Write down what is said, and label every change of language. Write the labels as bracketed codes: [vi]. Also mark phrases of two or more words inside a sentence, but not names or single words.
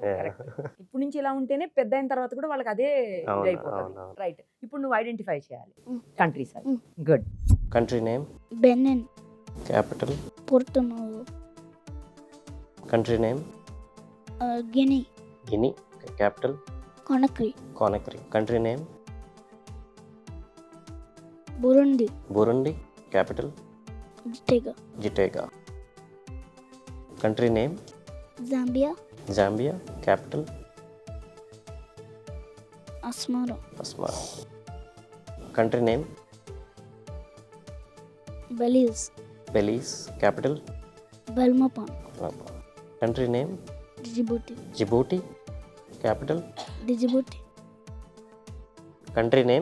[te] ఇప్పుడు నుంచి ఇలా ఉంటేనే పెద్ద అయిన తర్వాత కూడా వాళ్ళకి అదే అయిపోతుంది. రైట్. ఇప్పుడు నువ్వు ఐడెంటిఫై చేయాలి కంట్రీస్. గుడ్. [en] country name బెనిన్. క్యాపిటల్ పోర్టో నోవో. country name గిని. గిని. క్యాపిటల్ Conakry. Conakry. Country name Burundi. Burundi. Capital. Gitega. Gitega. Country name. Zambia. Zambia. Capital. Asmara. Asmara. Country name. Belize. Belize. Capital. Belmopan. Country name. Djibouti. Djibouti. Capital. Djibouti. Country name.